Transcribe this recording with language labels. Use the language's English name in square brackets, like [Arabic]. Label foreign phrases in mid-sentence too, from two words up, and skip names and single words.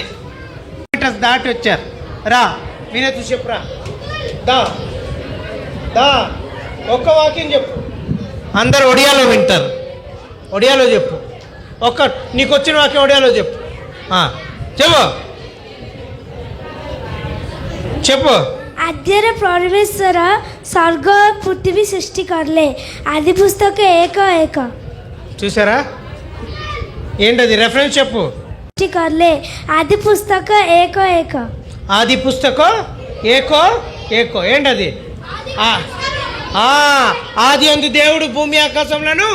[Telugu] దాటి వచ్చారు. రా వినతి చెప్పురా. దా దా ఒక్క వాక్యం చెప్పు. అందరు ఒడియాలో వింటారు. ఒడియాలో చెప్పు. నీకు వచ్చిన వాక్యం ఒడియాలో చెప్పు. చెప్పు చెప్పు. [Odia] ଆଦ୍ୟରେ ପରମେଶ୍ୱର ସ୍ୱର୍ଗ ପୃଥିବୀ ସୃଷ୍ଟି କଲେ ଆଦି ପୁସ୍ତକ 1:1 [Telugu] చూసారా? ఏంటది రెఫరెన్స్ చెప్పు. [Odia] ସୃଷ୍ଟି କଲେ ଆଦି ପୁସ୍ତକ 1:1 [Telugu] ఆది పుస్తకం 1:1 ఏంటది? ఆది అందు దేవుడు భూమి ఆకాశంలను.